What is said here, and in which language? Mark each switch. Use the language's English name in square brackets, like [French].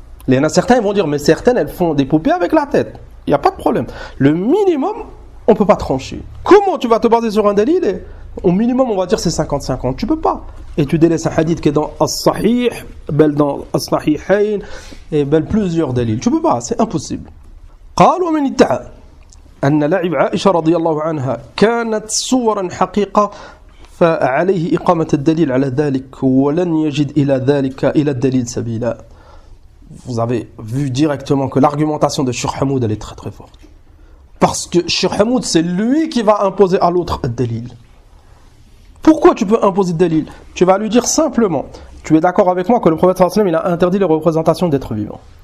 [French] Il y en a certains ils vont dire mais certaines elles font des poupées avec la tête. Il n'y a pas de problème. Le minimum, on ne peut pas trancher. Comment tu vas te baser sur un dalil et au minimum, on va dire c'est 50-50. Tu ne peux pas. Et tu délaisses un hadith qui est dans As-Sahih, dans As-Sahihayn, et plusieurs dalils. Tu ne peux pas, c'est impossible. [Arabic] قال ومن ادعى أن لعب عائشة رضي الله عنها كانت صورا حقيقة فعليه إقامة الدليل على ذلك ولن يجد إلى الدليل سبيلا. [French] Vous avez vu directement que l'argumentation de Cheikh Hamoud elle est très très forte. Parce que Cheikh Hamoud c'est lui qui va imposer à l'autre un dalil. Pourquoi tu peux imposer le dalil? Tu vas lui dire simplement, tu es d'accord avec moi que le prophète sallallahu alayhi wa sallam il a interdit les représentations d'êtres vivants.